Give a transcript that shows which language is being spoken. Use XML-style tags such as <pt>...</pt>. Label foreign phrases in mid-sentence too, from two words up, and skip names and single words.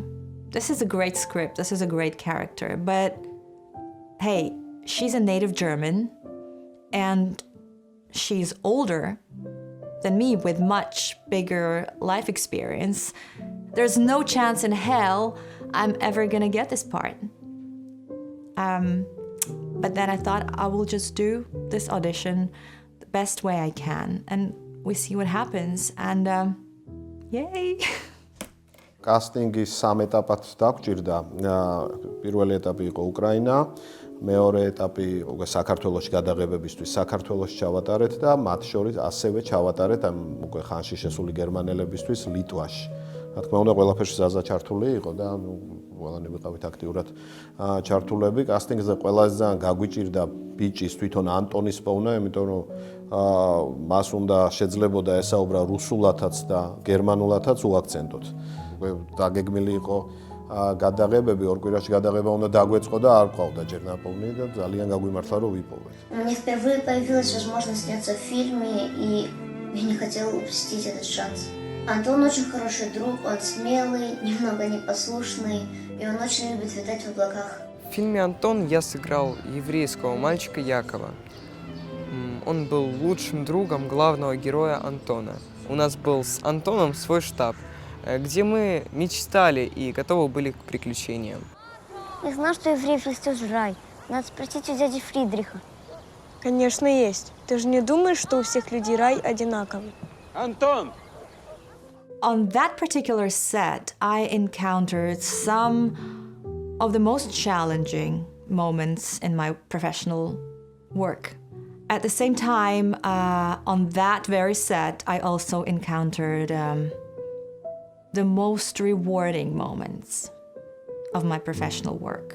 <en>This is a great script, this is a great character, but hey, she's a native German and she's older than me with much bigger life experience. There's no chance in hell I'm ever gonna get this part. But then I thought I will just do this audition the best way I can and we see what happens and yay!</en> <ka>კასტინგის სამ ეტაპად დაგვჭირდა. პირველი ეტაპი იყო უკრაინა, მეორე ეტაპი უკვე საქართველოში გადაღებებისთვის საქართველოში ჩავატარეთ და მათ შორის ასევე ჩავატარეთ ამ უკვე ხანში შესული გერმანელებისთვის ლიტვაში. რა თქმა უნდა, ყველაფერში ზაზა ჩართული იყო და ყველანი ვიყავით აქტიურად ჩართულები. კასტინგზე ყველაზე ძალიან გაგვიჭირდა ბიჭის თვითონ ანტონის პოვნა, იმიტომ რომ მას უნდა შეძლებოდა ესაუბრა რუსულათაც და გერმანულათაც უაქცენტოთ. უკვე დაგეგმილი იყო გადაღებები, ორ კვირაში გადაღება უნდა დაგვეწყო და არ ყავდა ჯერ ნაპოვნი და ძალიან გაგვიმართლა რომ ვიპოვეთ.</ka> <ru>Мне впервые появилась возможность сняться в фильме, и я не хотела упустить этот шанс. Антон очень хороший друг, он смелый, немного непослушный, и он очень любит витать в облаках. В фильме «Антон» я сыграл еврейского мальчика Якова. Он был лучшим другом главного героя Антона. У нас был с Антоном свой штаб, где мы мечтали и готовы были к приключениям. Я знал, что евреев есть тоже рай. Надо спросить у дяди Фридриха. Конечно, есть. Ты же не думаешь, что у всех людей рай одинаковый? Антон!</ru> <en>On that particular set, I encountered some of the most challenging moments in my professional work. At the same time, on that very set, I also encountered the most rewarding moments of my professional work.</en>